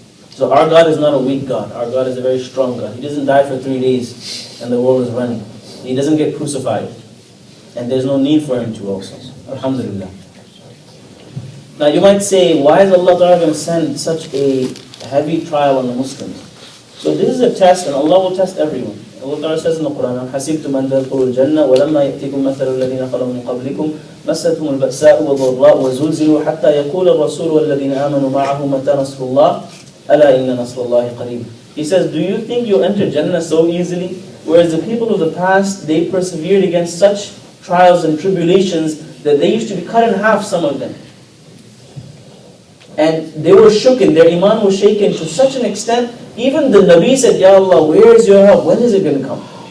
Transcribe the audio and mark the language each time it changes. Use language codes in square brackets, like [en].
[en] So our God is not a weak God. Our God is a very strong God. He doesn't die for 3 days and the world is running. He doesn't get crucified. And there's no need for Him to also. Alhamdulillah. Now you might say, why is Allah Ta'ala going to send such a heavy trial on the Muslims? So this is a test, and Allah will test everyone. Allah Ta'ala says in the Quran, [ar] حَسِبْتُمْ أَنْ تَدْخُلُوا الْجَنَّةَ وَلَمَّا يَأْتِكُمْ مَثَلُ الَّذِينَ خَلَوْا مِنْ قَبْلِكُمْ مَسَّتْهُمُ الْبَأْسَاءُ وَالضَّرَّاءُ وَزُلْزِلُوا حَتَّى يَقُولَ الرَّسُولُ وَالَّذِينَ آمَنُوا مَعَهُ مَتَى نَصْرُ اللَّهِ أَلَا إِنَّ نَصْرَ اللَّهِ قَرِيبٌ. [en] He says, do you think you'll enter Jannah so easily? Whereas the people of the past, they persevered against such trials and tribulations that they used to be cut in half, some of them. And they were shooken, their iman was shaken to such an extent, even the Nabi said, Ya Allah, where is your help? When is it going to come?